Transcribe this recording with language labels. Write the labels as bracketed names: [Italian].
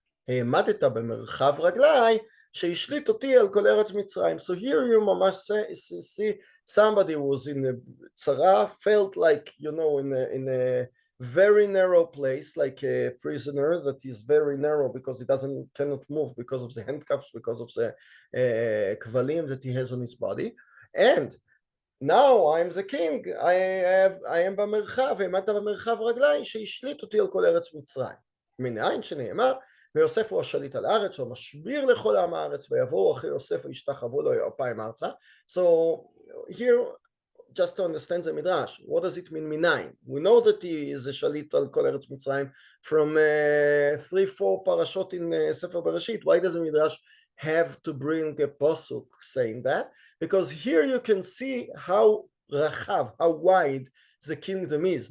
[Hebrew] העמדת במרחב רגלי שהשליט אותי על כל ארץ מצרים. [English] So here you ממש see somebody who was in a צרה, felt like, you know, in a very narrow place, like a prisoner that is very narrow because he cannot move because of the handcuffs, because of the כבלים that he has on his body. And now I'm the king, I am במרחב, [Hebrew] העמדת במרחב רגלי שהשליט אותי על כל ארץ מצרים. מנין שנאמר, ויוסף הוא השליט על הארץ, הוא משביר לכל עם הארץ, ויבואו אחרי יוסף וישתחוו לו אפיים ארצה. [English] So here, just to understand the midrash, what does it mean מנין? We know that he is a [Hebrew] שליט על כל ארץ מצרים [English] from 3-4 פרשות in ספר בראשית. Why does the midrash have to bring a pasuk saying that? Because here you can see how רחב, how wide the kingdom is.